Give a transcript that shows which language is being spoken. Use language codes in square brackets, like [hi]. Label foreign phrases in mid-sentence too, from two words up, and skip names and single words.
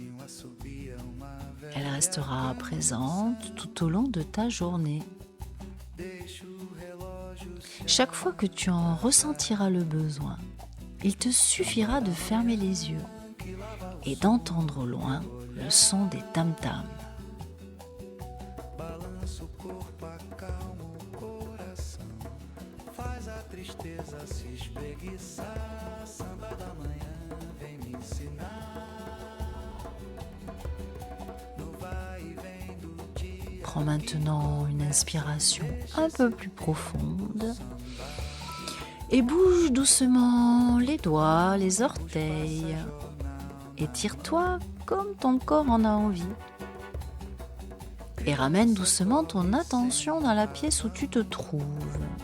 [fr] Elle restera présente tout au long de ta journée. Chaque fois que tu en ressentiras le besoin, il te suffira de fermer les yeux et d'entendre au loin le son des tam-tams. [pt] Balança o corpo, acalma o coração, faz a tristeza se espreguiçar, samba da manhã vem me ensinar. No vai e vem do dia. [fr] Prends maintenant une inspiration un peu plus profonde et bouge doucement les doigts, les orteils. Étire-toi comme ton corps en a envie. Et ramène doucement ton attention dans la pièce où tu te trouves.